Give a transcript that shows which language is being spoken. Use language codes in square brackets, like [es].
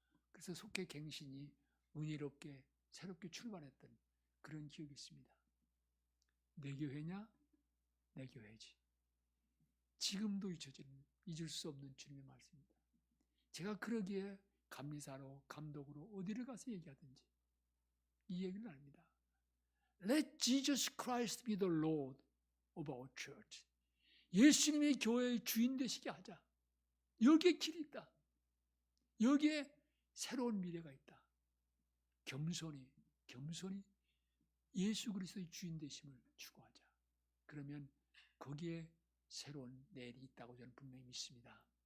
[ko] 그래서 속회 갱신이 은혜롭게 새롭게 출발했던 그런 기억이 있습니다. 내 교회냐? 내 교회지. 지금도 잊을 수 없는 주님의 말씀입니다. 제가 그러기에 감리사로 감독으로 어디를 가서 얘기하든지 이 얘기를 합니다. [en] Let Jesus Christ be the Lord of our church. [ko] 예수님의 교회의 주인 되시게 하자. 여기에 길이 있다. 여기에 새로운 미래가 있다. 겸손히 예수 그리스도의 주인 되심을 추구하자. 그러면 거기에 새로운 내일이 있다고 저는 분명히 믿습니다.